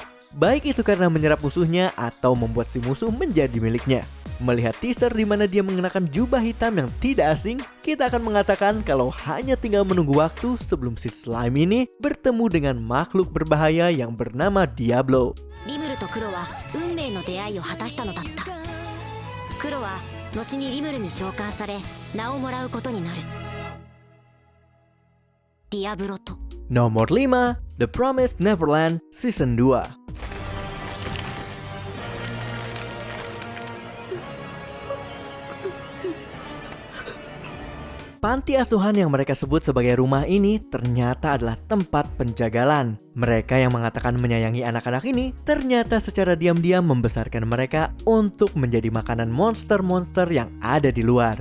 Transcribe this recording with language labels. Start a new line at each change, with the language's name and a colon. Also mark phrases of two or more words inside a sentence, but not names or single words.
Indonesian: Baik itu karena menyerap musuhnya atau membuat si musuh menjadi miliknya. Melihat teaser di mana dia mengenakan jubah hitam yang tidak asing, kita akan mengatakan kalau hanya tinggal menunggu waktu sebelum si slime ini bertemu dengan makhluk berbahaya yang bernama Diablo.
Japanese: リムルとクロは運命の出会いを果たしたのだった。クロは後にリムルに召喚され名をもらうことになる。ディアブロと
Indonesian: Nomor 5, The Promised Neverland Season 2. Panti asuhan yang mereka sebut sebagai rumah ini ternyata adalah tempat penjagalan. Mereka yang mengatakan menyayangi anak-anak ini ternyata secara diam-diam membesarkan mereka untuk menjadi makanan monster-monster yang ada di luar.